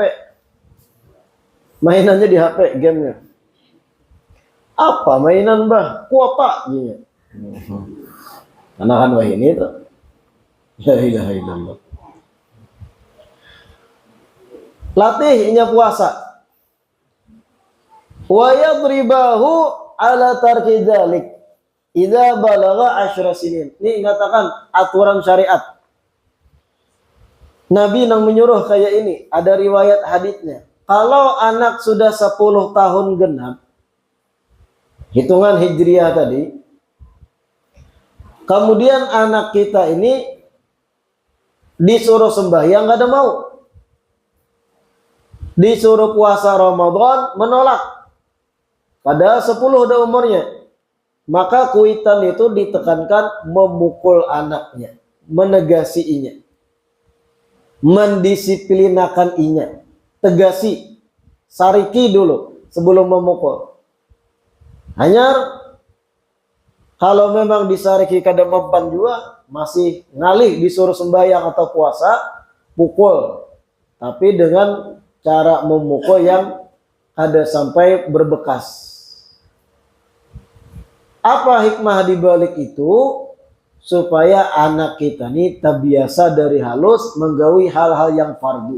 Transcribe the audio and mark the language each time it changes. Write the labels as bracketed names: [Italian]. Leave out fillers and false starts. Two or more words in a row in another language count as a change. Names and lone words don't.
[Indonesian] Mainannya di HP gamenya. [Banjar] Apa mainan bah? Kuapa gitu. Anakan wah ini tuh. [Arabic] لا إله إلا الله. [Banjar] Latih inya puasa. [Arabic] ويضربه على ترك ذلك. إذا بلغ 10 سنين. [Indonesian] Ini mengatakan aturan syariat. Nabi yang menyuruh kayak ini, ada riwayat haditsnya. Kalau anak sudah 10 tahun genap, hitungan hijriah tadi, kemudian anak kita ini disuruh sembahyang enggak ada mau. Disuruh puasa Ramadan menolak. [Banjar] Padahal 10 udah umurnya. Maka kuitan itu ditekankan memukul anaknya, menegasiinya, mendisiplinakan inya, tegasi, sariki dulu sebelum memukul. Hanya kalau memang disariki kada mempan juga, masih ngalih disuruh sembahyang atau puasa, pukul. [Indonesian] Tapi dengan cara memukul yang ada sampai berbekas. Apa hikmah dibalik itu? [Banjar] Supaya anak kita ini terbiasa dari halus menggawi hal-hal yang fardu.